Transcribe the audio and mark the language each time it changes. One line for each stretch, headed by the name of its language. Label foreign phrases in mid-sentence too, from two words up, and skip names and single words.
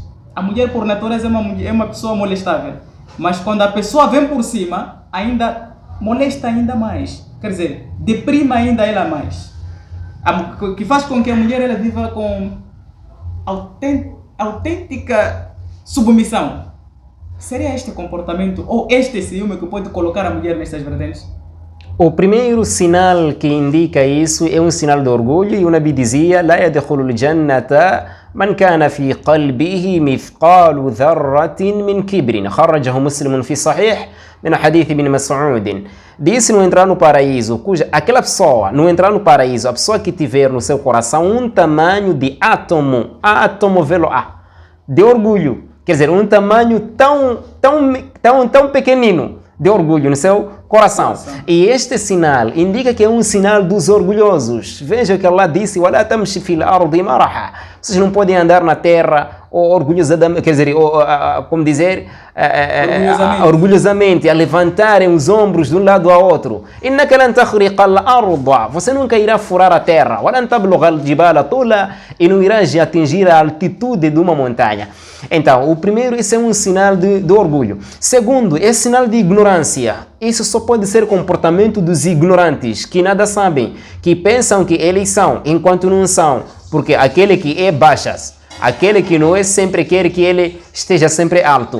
Portuguese: A mulher por natureza é uma pessoa molestável. Mas quando a pessoa vem por cima, ainda molesta ainda mais, quer dizer, deprima ainda ela mais, que faz com que a mulher ela viva com autêntica submissão. Seria este comportamento ou este ciúme que pode colocar a mulher nestas vertentes? O primeiro sinal que indica isso é um sinal de orgulho, e o Nabi dizia:
Arabic: "لا يدخل الجنة من كان في قلبه مثقال ذرة من كبر." أخرجه مسلم في صحيح من حديث ابن مسعود.
Portuguese: Disse: não entrar no paraíso, aquela pessoa não entrar no paraíso, a pessoa que tiver no seu coração um tamanho de átomo velo A, de orgulho. Quer dizer, um tamanho tão pequenino de orgulho no seu coração. E este sinal indica que é um sinal dos orgulhosos. Veja o que Allah disse:
Arabic: "ولا تمش في الأرض مرحا."
Portuguese: Vocês não podem andar na terra orgulhosamente, quer dizer, como dizer, orgulhosamente, a levantarem os ombros de um lado ao outro.
Arabic: "إنك لن تخرق الأرض."
Portuguese: Você nunca irá furar a terra.
Arabic: "ولن تبلغ الجبال طولا."
Portuguese: E não irá atingir a altitude de uma montanha. Então, o primeiro, esse é um sinal de orgulho. Segundo, é sinal de ignorância. Isso só pode ser comportamento dos ignorantes, que nada sabem, que pensam que eles são, enquanto não são. Porque aquele que é baixas, aquele que não é, sempre quer que ele esteja sempre alto.